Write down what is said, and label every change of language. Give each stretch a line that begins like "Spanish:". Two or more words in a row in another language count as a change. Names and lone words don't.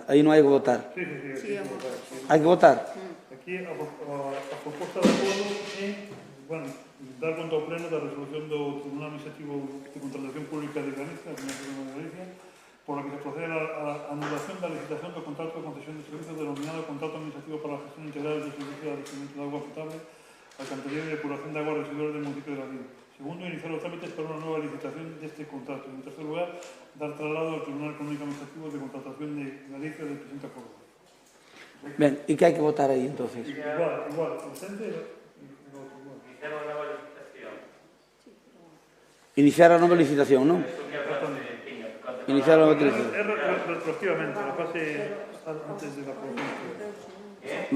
Galician: Aí non hai que votar. Hai que votar? Aquí a proposta de acordo é, dar conta ao pleno da resolución do Tribunal Administrativo de Contratación Pública de Galicia,
Spanish: por la que se procede a la anulación
Galician: da licitación do contrato de concesión de servicios denominado Contrato Administrativo para la Gestión Integral del Servicio de Abastecimiento de Agua Potable, Alcantarillado y Depuración de Aguas Residuales del municipio de Ladín.
Spanish: Segundo, iniciar los trámites para una nueva licitación de este contrato. Y en tercer lugar, dar traslado al Tribunal Económico Administrativo de Contratación de Galicia del presente acuerdo.
Galician: Ben, e que hai que votar aí, entonces? Igual, ausente. Iniciar a nova licitación, non? Iniciar a nova licitación. É retroactivamente, a fase antes
Spanish: de la aprobación.